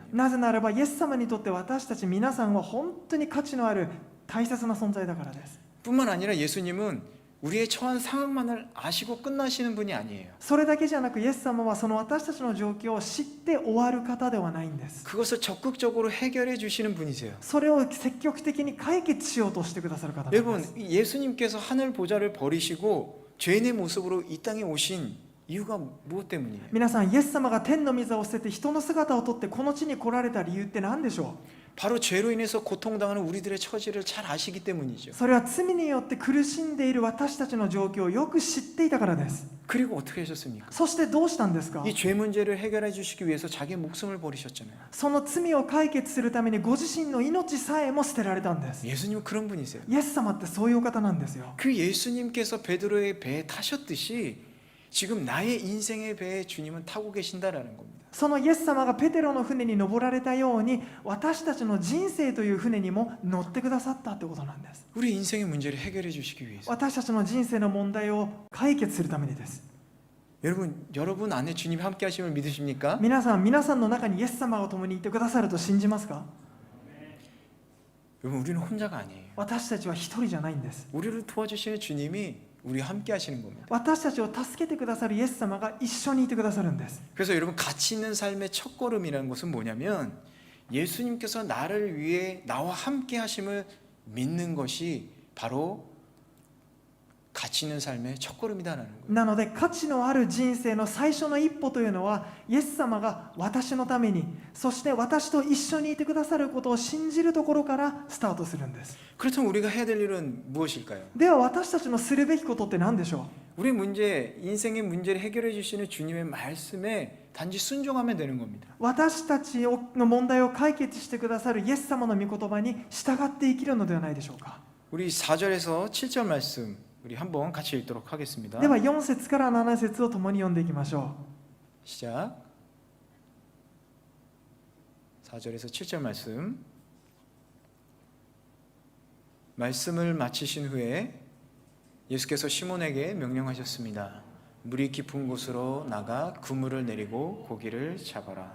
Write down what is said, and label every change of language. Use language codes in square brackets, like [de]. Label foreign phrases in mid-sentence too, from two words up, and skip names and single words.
[ja] なぜならばイエス様にとって私たち皆さんは本当に価値のある大切な存在だからです。 [ko] 뿐만 아니라 예수님은 우리의 처한 상황만을 아시고 끝나시는 분이 아니에요. [ja] それだけじゃなくイエス様はその私たちの状況を知って終わる方ではないんです。 [ko] 그것을 적극적으로 해결해 주시는 분이세요. [ja] それを積極的に解決しようとしてくださる方なんで [ko] 여러분, [ja] す。 [ko] 예수님께서 하늘 보좌를 버리시고 죄인의 모습으로 이 땅에 오신 이유가 무엇 때문이에요? [ja] 皆さんイエス様が天の御座を捨てて人の姿をとってこの地に来られた理由って何でしょ [ko] 바로 죄로 인해서 고통당하는 우리들의 처지를 잘 아시기 [ja] う。 [ko] 때문이죠. [ja] それは罪によって苦しんでいる私たちの状況をよく知っていたからです。 [ko] 그리고 어떻게 하셨습니까? [ja] そしてどうしたんですか？ [ko] 이 죄 문제를 해결해 주시기 위해서 자기 목숨을 버리셨잖아요. [ja] その罪を解決するためにご自身の命さえも捨てられたんです。 [ko] 예수님은 그런 분이세요. [ja] イエス様ってそういうお方なんですよ。 [ko] 그 예수님께서 베드로의 배에 타셨듯이 지금 나의 인생의 배에 주님은 타고 계신다라는 겁니다. [ja] そのイエス様がペテロの船に登られたように私たちの人生という船にも乗ってくださったってことなんです。 [ko] 우리 인생의 문제를 해결해 주시기 위해서. [ja] 私たちの人生の問題を解決するためにです。 [ko] 여러분 안에 주님 함께 하심을 믿으십니까? [ja] 皆さんの中にイエス様が共にいてくださると信じますか？ [ko] 여러분 우리는 혼자가 아니에요. [ja] 私たちは一人じゃないんです。 [ko] 우리를 도와주시는 주님이 우리와 함께 하시는 겁니다. [ja] 私たちを助けてくださるイエス様が一緒にいてくださるんです。 [ko] 그래서 여러분 가치 있는 삶의 첫걸음이라는 것은 뭐냐면 예수님께서 나를 위해 나와 함께 하심을 믿는 것이 바로 가치 있는 삶의 첫걸음이다라는 거예요. [ja] なので価値のある人生の最初の一歩というのはイエス様が私のためにそして私と一緒にいてくださることを信じるところからスタートするんです。 [ko] 그렇다면 우리가 해야 될 일은 무엇일까요? [ja] では私たちのするべきことって何でしょ [ko] 우리 문제, 인생의 문제를 해결해 주시는 주님의 말씀에 단지 순종하면 되는 겁니다. [ja] う。私たちの問題を解決してくださるイエス様の御言葉に従って生きるのではないでしょうか。 [ko] 우리 4절에서 7절 말씀 우리 한번 같이 읽도록 하겠습니다. [ja] では4節から7節を共に読んでいきましょ [ko] 시작. 4절에서 7절 말씀. 말씀을 마치신 후에 예수께서 시몬에게 명령하셨습니다. 물이 깊은 곳으로 나가 그물을 내리고 고기를 잡아라.